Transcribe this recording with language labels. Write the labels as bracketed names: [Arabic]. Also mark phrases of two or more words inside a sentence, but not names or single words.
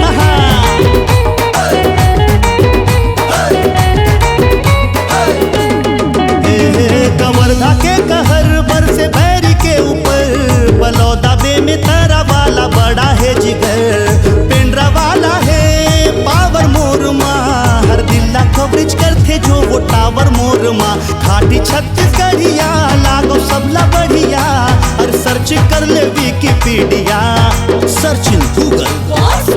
[Chhattisgarhi] कवर्धा के कहर बर से बैरी के ऊपर, बलौदा बे में तरा वाला बड़ा है जिगर, पेंड्रा वाला है पावर मोर माँ, हर दिल्ला कवरेज करते जो वो टावर मोर माँ, खाटी छत्तीसगढ़िया लागो सबला बढ़िया, और सर्च कर ले विकिपीडिया, [English] search in Google.